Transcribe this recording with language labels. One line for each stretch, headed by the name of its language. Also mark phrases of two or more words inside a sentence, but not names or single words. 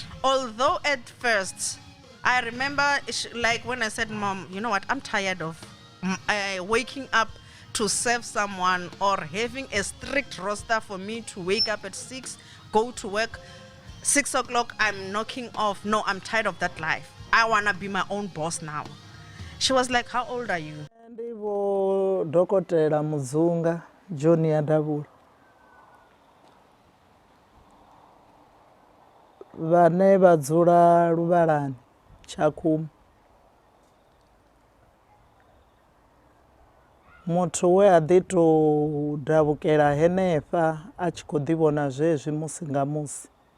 English: Although at first, I remember like when I said, Mom, you know what, I'm tired of waking up to serve someone or having a strict roster for me to wake up at 6, go to work, 6 o'clock, I'm knocking off. No, I'm tired of that life. I want to be my own boss now. She was like, how old are you?
Venda: Ndivo Dokotela Mudzunga, Junior davhula. Vane vadzula Lubalani, Tshakhuma. Muthu we a ḓi tou davhukela henefha a tshi khou ḓivhona zwezwi musi nga musi.